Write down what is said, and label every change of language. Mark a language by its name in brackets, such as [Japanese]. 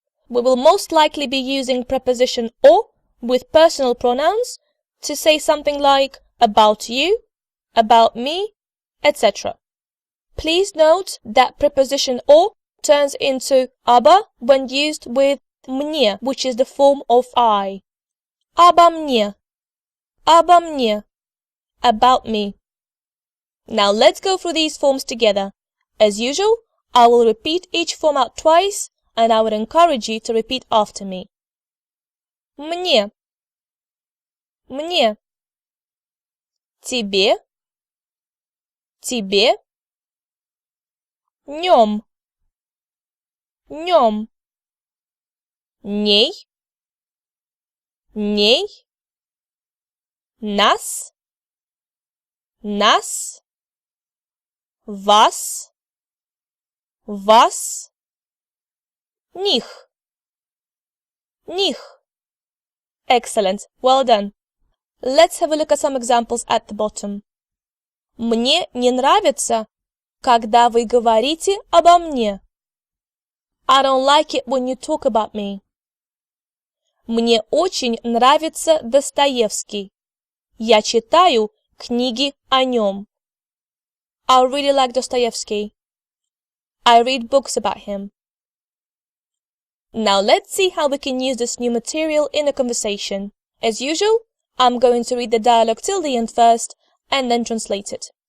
[English] We will most likely be using preposition o with personal pronouns to say something like about you, about me, etc. Please note that preposition o turns into aba when used with мне, which is the form of I. [Russian] Обо мне, обо мне, [English] about me. Now let's go through these forms together. As usual, I will repeat each form out twice, and I would encourage you to repeat after me. [Russian] Мне, мне, тебе, тебе, нем, нем, ней, ней, нас, нас, вас, вас, них. них. [English] Excellent, well done. Let's have a look at some examples at the bottom. [Russian] Мне не нравится, когда вы говорите обо мне. [English] I don't like it when you talk about me. [Russian] Мне очень нравится Достоевский. Я читаю книги о нем. [English] I really like Dostoevsky. I read books about him. Now let's see how we can use this new material in a conversation. As usual, I'm going to read the dialogue till the end first and then translate it.